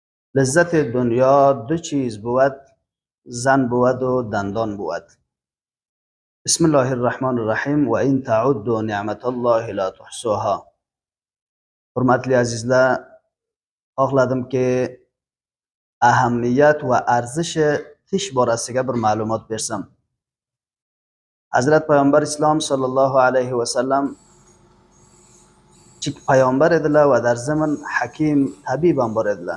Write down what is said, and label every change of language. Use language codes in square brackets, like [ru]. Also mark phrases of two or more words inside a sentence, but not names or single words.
[fa] لذت دنیا دو چیز بود، زن بود و دندان بود. [ar] بسم الله الرحمن الرحیم. و این تعدوا نعمت الله لا تحصوها. [uz] hurmatli azizlar, xohladim ki ahamiyat va arzishi tish borasiga bir ma'lumot bersam. Hazrat Payg'ambar Islom sallallohu alayhi va sallam kichik payg'ambar edilar va [fa] dar zaman [uz] hakim tabib ham bor edilar.